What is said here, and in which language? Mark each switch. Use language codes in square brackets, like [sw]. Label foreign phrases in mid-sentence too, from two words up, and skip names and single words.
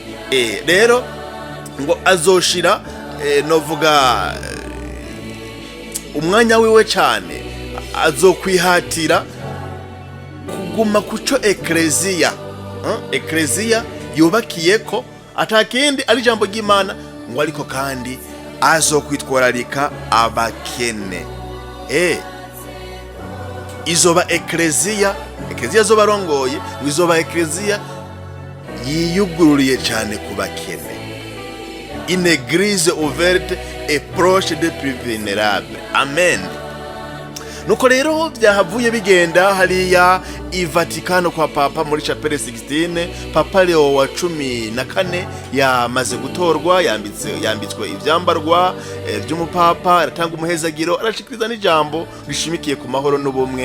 [rn] Rero ngo azoshira novuga umwanya wiwe cyane, azokwihatira kuguma kuco Eklezia yubakiye ko atakindi ari jambo ry'Imana ngo ariko kandi azokwitwararika abakene. Izoba Eklezia zoba rongoye, izoba Eklezia yiyugururiye cyane ku bakene. [fr] Une église ouverte et proche des plus vulnérables. [rn] Amen. Nuko rero byahavuye bigenda hariya i Vaticano kwa Papa muri Chapelle 16. Papa Léon wa 14 yamaze gutorwa, yambitswe ivyambarwa by'umupapa, aratanga umuhezagiro, arashikiriza n'ijambo rishimikiye ku mahoro n'ubumwe.